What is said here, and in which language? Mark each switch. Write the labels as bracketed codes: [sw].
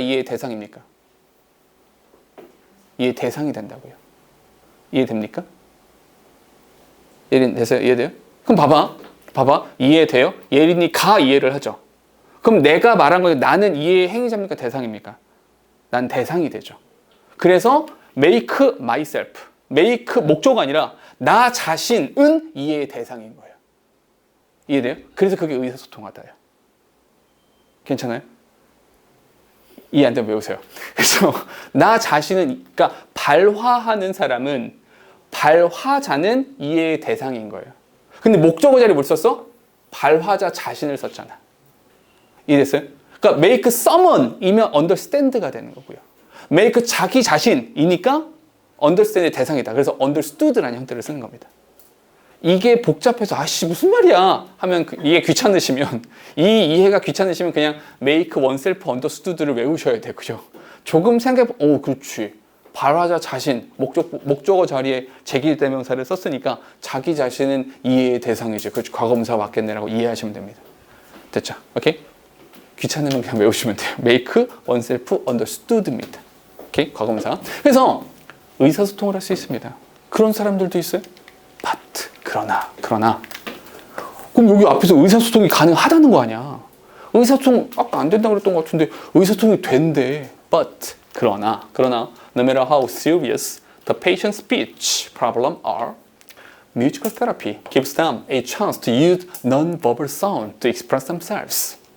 [ko] 이해의 대상입니까? 이해 대상이 된다고요. 이해됩니까? 이해되세요? 이해돼요? 그럼 봐봐. 이해돼요? 예린이가 이해를 하죠. 그럼 내가 말한 거에 나는 이해의 행위자입니까? 대상입니까? 난 대상이 되죠. 그래서 make myself. make 목조가 아니라 나 자신은 이해의 대상인 거예요. 이해돼요? 그래서 그게 의사소통하다예요. 괜찮아요? 이해 안 되면 외우세요. 그래서 나 자신은, 그러니까 발화하는 사람은, 발화자는 이해의 대상인 거예요. 근데 목적어 자리에 뭘 썼어? 발화자 자신을 썼잖아. 이해됐어요? 그러니까 make someone이면 understand가 되는 거고요. make 자기 자신이니까 understand의 대상이다. 그래서 understood라는 형태를 쓰는 겁니다. 이게 복잡해서 아씨 무슨 말이야 하면 이게 귀찮으시면 이 이해가 귀찮으시면 그냥 make oneself understood를 외우셔야 돼요. 그죠? 조금 그렇지. 발화자 자신, 목적어 자리에 제기대명사를 썼으니까 자기 자신은 이해의 대상이죠. 그렇죠. 과거분사 맞겠네라고 이해하시면 됩니다. 됐죠? 오케이? 귀찮으면 그냥 외우시면 돼요. make oneself understood입니다. 오케이? 과거분사. 그래서 의사소통을 할 수 있습니다. 그런 사람들도 있어요. but 그러나 그럼 여기 앞에서 의사소통이 가능하다는 거 아니야. 의사소통 아까 안 된다고 그랬던 것 같은데 의사소통이 된대. [en] but [ko] 그러나 [en] no matter how serious the patient's speech problem are, musical therapy gives them a chance to use non-verbal sound to express themselves.